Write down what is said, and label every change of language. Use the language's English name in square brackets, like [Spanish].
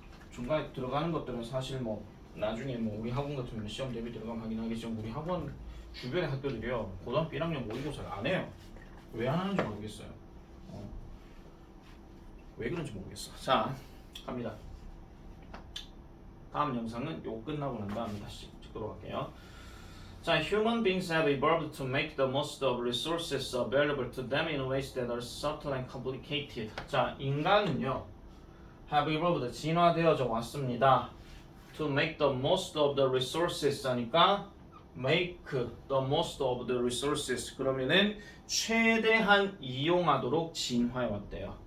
[Korean] 중간에 들어가는 것들은 사실 뭐 나중에 뭐 우리 학원 같은 경우는 시험 대비 들어가면 하긴 하겠지만 우리 학원 주변의 학교들이요 고등학교 1학년 모의고사를 안 해요. 왜 안 하는지 모르겠어요. 왜 그런지 모르겠어. 자, 갑니다. 다음 영상은 요 끝나고 난 다음에 다시 찍도록 할게요. [English] 자, human beings have evolved to make the most of resources available to them in ways that are subtle and complicated. [Korean] 자, 인간은요, [English] have evolved, [Korean] 진화되어져 왔습니다. [English] To make the most of the resources [Korean] 하니까 [English] make the most of the resources [Korean] 그러면은 최대한 이용하도록 진화해 왔대요.